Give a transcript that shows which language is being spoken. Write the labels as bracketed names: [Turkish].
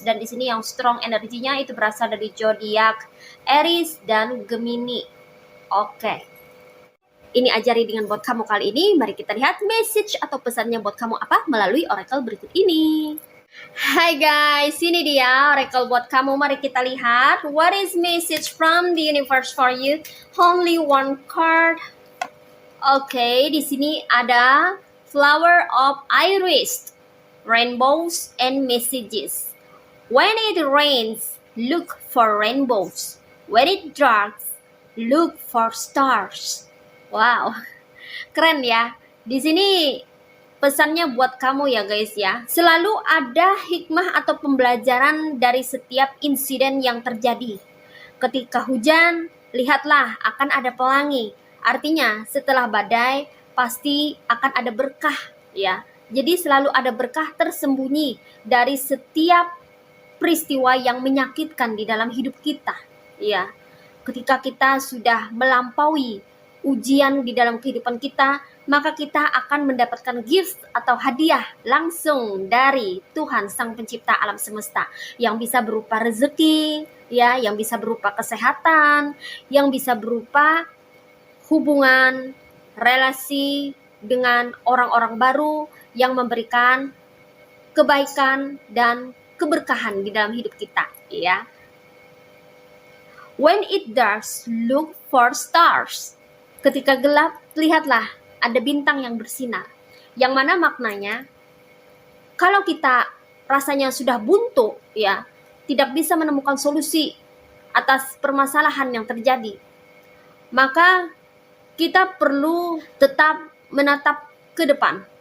[Indonesian] Dan di sini yang strong energinya itu berasal dari zodiak Aries dan Gemini. Oke. Ini ajari dengan buat kamu kali ini. Mari kita lihat message atau pesannya buat kamu apa melalui oracle berikut ini. Hai guys, ini dia oracle buat kamu. [English] Mari kita lihat what is message from the universe for you. Only one card. Oke, di sini ada flower of iris, rainbows and messages. When it rains, look for rainbows. When it darks, look for stars. [Indonesian] Wow, keren ya. Di sini pesannya buat kamu ya guys ya. Selalu ada hikmah atau pembelajaran dari setiap insiden yang terjadi. Ketika hujan, lihatlah akan ada pelangi. Artinya setelah badai pasti akan ada berkah ya. Jadi selalu ada berkah tersembunyi dari setiap peristiwa yang menyakitkan di dalam hidup kita ya. Ketika kita sudah melampaui ujian di dalam kehidupan kita, maka kita akan mendapatkan gift atau hadiah langsung dari Tuhan Sang Pencipta alam semesta, yang bisa berupa rezeki ya, yang bisa berupa kesehatan, yang bisa berupa hubungan, relasi dengan orang-orang baru yang memberikan kebaikan dan keberkahan di dalam hidup kita ya. [English] When it darks, look for stars. [Indonesian] Ketika gelap, lihatlah ada bintang yang bersinar. Yang mana maknanya, kalau kita rasanya sudah buntu ya, tidak bisa menemukan solusi atas permasalahan yang terjadi, maka kita perlu tetap menatap ke depan.